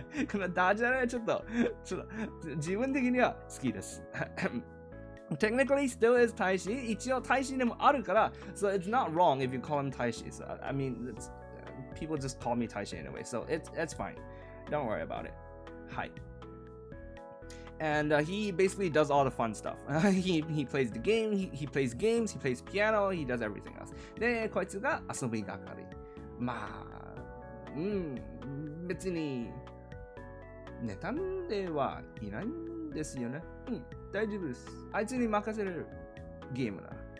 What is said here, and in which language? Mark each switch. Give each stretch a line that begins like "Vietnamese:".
Japanese: このダジャレちょっと自分的には好きです。
English: Technically still is 大使。
Japanese: 一応大使でもあるから、
English: so it's not wrong if you call him 大使。 So I mean, people just call me 大使 anyway, so it's fine. Don't worry about it. はい。 And he basically does all the fun stuff. he plays the game, he plays games, he plays piano, he does everything else.
Japanese: で、こいつが遊び係。まあ、別に、妬んではいないんですよね。大丈夫です。あいつに任せるゲームな。